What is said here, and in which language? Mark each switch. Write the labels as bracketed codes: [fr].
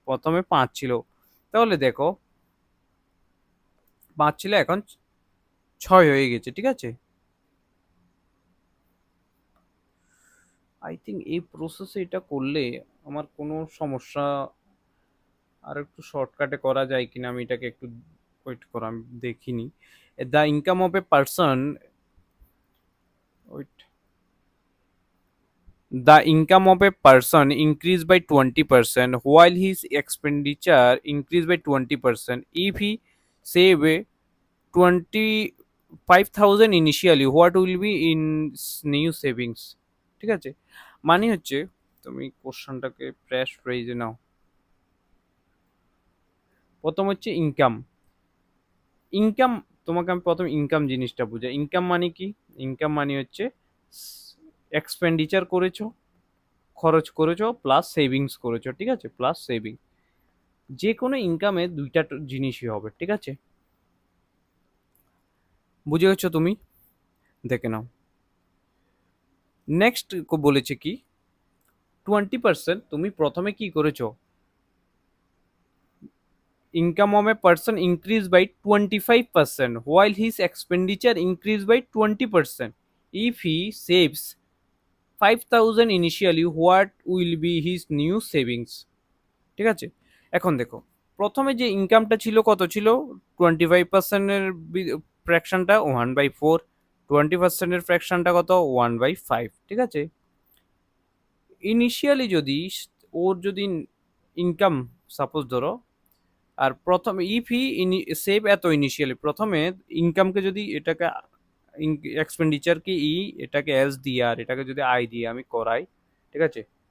[bn] প্রথমে 5 ছিল, তাহলে দেখো 5 ছিল, এখন 6 হয়ে গেছে, ঠিক আছে? আই থিঙ্ক এই প্রসেসে এটা করলে আমার কোনো সমস্যা, আর একটু শর্টকাটে করা যায় কিনা আমি এটাকে একটু ওয়েট করো, আমি দেখিনি। [en] The income of a person, wait, the income of a person increased by 20% while his expenditure increased by 20%, if he save a 25,000 initially, what will be in new savings? [bn] ঠিক আছে, মানে হচ্ছে তুমি কোশ্চেনটাকে ফ্রেশ ফ্রেজে নাও। প্রথম হচ্ছে ইনকাম। ইনকাম, তোমাকে আমি প্রথম ইনকাম জিনিসটা বুঝাই। ইনকাম মানে কি? ইনকাম মানে হচ্ছে এক্সপেন্ডিচার করেছো, খরচ করেছো, প্লাস সেভিংস করেছো, ঠিক আছে? প্লাস সেভিং, যে কোনো ইনকামে দুইটা জিনিসই হবে, ঠিক আছে? বুঝে গেছো তুমি? দেখে নাও। নেক্সট বলেছে কি, 20% তুমি প্রথমে কি করেছো? [en] Income of a person increase by 25% while his expenditure increase by 20%, if he saves 5,000 initially, what will be his new savings? [bn] ঠিক আছে, এখন দেখো প্রথমে যে ইনকামটা ছিল কত ছিল? 25%-এর ফ্র্যাকশনটা 1/4, 20%-এর ফ্র্যাকশনটা কত? 1/5, ঠিক আছে? ইনিশিয়ালি যদি ওর যদি ইনকাম সাপোজ ধরো, আর প্রথমে ইফ হি সেভ এত ইনিশিয়ালি, প্রথমে ইনকামকে যদি এটাকে এক্সপেন্ডিচারকে এটাকে এস দিয়ে আর এটাকে যদি আই দিয়ে আমি করাই, ঠিক আছে?